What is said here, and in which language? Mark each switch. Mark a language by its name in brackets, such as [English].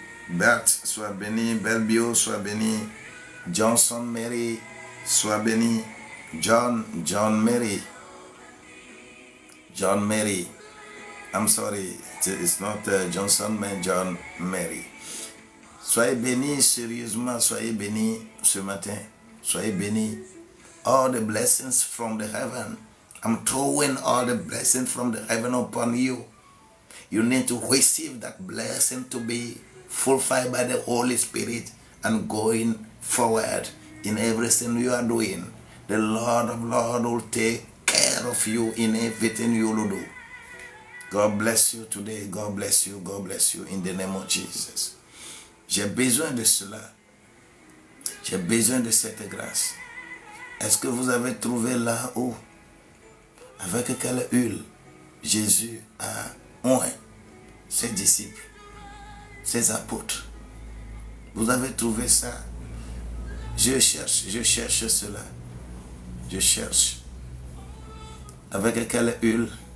[French] Bert, sois béni, Belbio, sois béni, Johnson Mary, sois béni, John Mary, [English] I'm sorry, it's not Johnson, [French] mais John Mary. Soyez bénis, sérieusement, soyez bénis ce matin. Soyez bénis. [English] All the blessings from the heaven. I'm throwing all the blessings from the heaven upon you. You need to receive that blessing to be fulfilled by the Holy Spirit and going forward in everything you are doing. The Lord of Lords will take care of you in everything you will do. God bless you today. God bless you. God bless you in the name of Jesus. [French] J'ai besoin de cela. J'ai besoin de cette grâce. Est-ce que vous avez trouvé là où, avec quelle huile Jésus a oint ses disciples, ses apôtres? Vous avez trouvé ça? Je cherche cela. Je cherche. Avec quelle huile?